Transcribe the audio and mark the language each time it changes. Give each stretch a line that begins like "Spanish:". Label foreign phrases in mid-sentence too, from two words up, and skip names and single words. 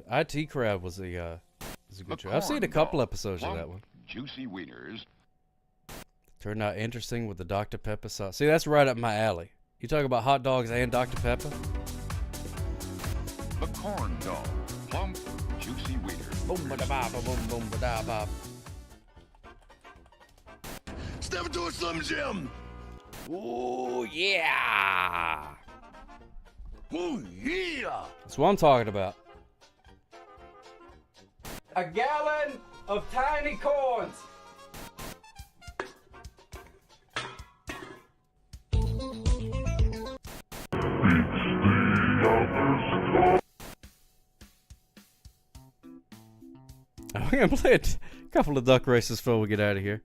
English: IT Crab was a good show. I've seen a couple episodes of that one. Juicy wieners. Turned out interesting with the Dr. Pepper sauce. See, that's right up my alley. You talk about hot dogs and Dr. Pepper? The corn dog. Plump, juicy wieners. Boom ba da ba ba boom boom ba da ba. Step into a Slim Jim. Ooh, yeah. Ooh, yeah. That's what I'm talking about. A gallon of tiny corns. I'm going to play a couple of duck races before we get out of here.